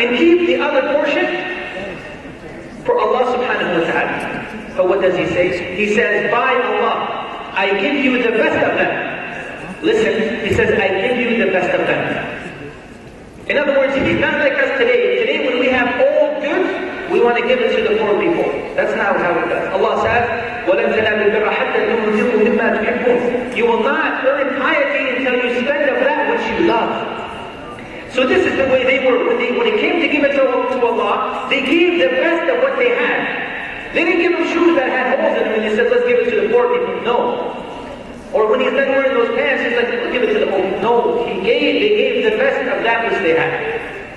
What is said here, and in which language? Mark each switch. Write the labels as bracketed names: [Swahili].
[English] And keep the other portion for Allah subhanahu wa ta'ala. But what does he say? He says, by Allah, I give you the best of them. Listen, he says, I give you the best of them. In other words, he's not like us today. Today when we have all good, we want to give it to the poor people. That's not how it does. Allah says, [Arabic] وَلَنْ تَنَالُوا الْبِرَّ حَتَّى تُنْفِقُوا مِمَّا تُحِبُّونَ. [English] You will not earn piety until you spend of that which you love. So this is the way they were. When it came to give it to Allah, they gave the best of what they had. They didn't give them shoes that had holes in them and they said, let's give it to the poor people. No. Or when he's done wearing those pants, he's like, let's give it to the poor people. No. They gave the best of that which they had.